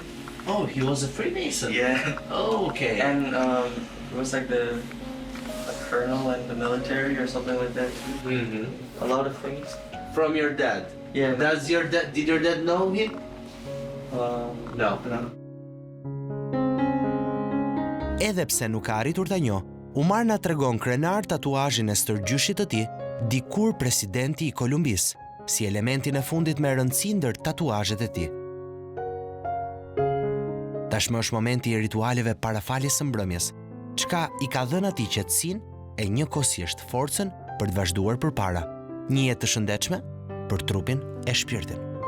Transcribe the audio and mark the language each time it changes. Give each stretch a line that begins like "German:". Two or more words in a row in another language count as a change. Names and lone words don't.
English: Oh, he was a Freemason? Yeah. Oh, okay. And he was like a colonel in the military or something like that too. A lot of things. From your dad? Yeah. Did your dad know him? No.
Albanian: Edhe pse nuk ka arritur ta njoh, Umar na tregon krenar tatuazhin e stërgjyshit të tij, dikur presidenti i Kolumbisë, si elementin e fundit me rëndësi ndër tatuazhet e tij. Tashmë është momenti i ritualeve parafaljes së mbrëmjes, çka i ka dhënë atij qetësinë e njëkohësisht forcën për të vazhduar përpara, një jetë të shëndetshme për trupin e shpirtin.